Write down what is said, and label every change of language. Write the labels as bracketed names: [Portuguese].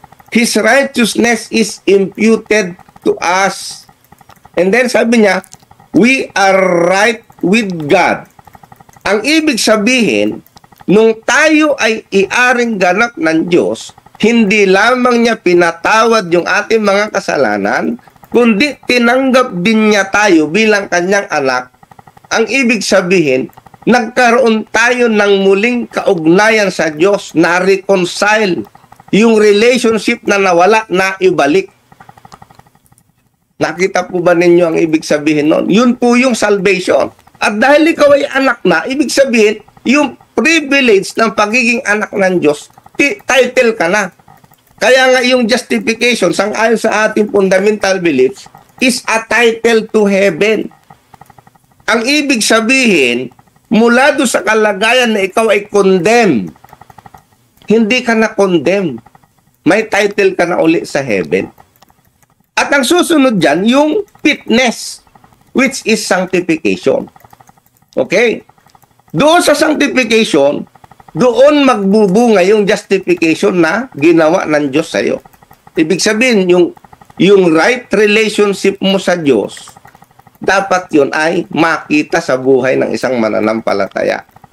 [English] His righteousness is imputed to us. And then [Filipino] sabi niya, [English] we are right with God. [Filipino] Ang ibig sabihin, nung tayo ay iaring ganap ng Diyos, hindi lamang niya pinatawad yung ating mga kasalanan, kundi tinanggap din niya tayo bilang kanyang anak. Ang ibig sabihin, nagkaroon tayo ng muling kaugnayan sa Diyos, na reconcile yung relationship na nawala, na ibalik. Nakita po ba ninyo ang ibig sabihin nun? Yun po yung salvation. At dahil ikaw ay anak na, ibig sabihin, yung privilege ng pagiging anak ng Diyos, title ka na. Kaya nga yung justification, sang-ayon sa ating fundamental beliefs, [English] is a title to heaven. [Filipino] Ang ibig sabihin, mula doon sa kalagayan na ikaw ay condemned, hindi ka na condemned. May title ka na uli sa heaven. At ang susunod dyan, yung fitness, [English] which is sanctification. [Filipino] Okay? Doon sa sanctification, doon magbubunga yung justification na ginawa ng Diyos sa iyo. Ibig sabihin, yung right relationship mo sa Diyos, dapat yun ay makita sa buhay ng isang mananampalataya.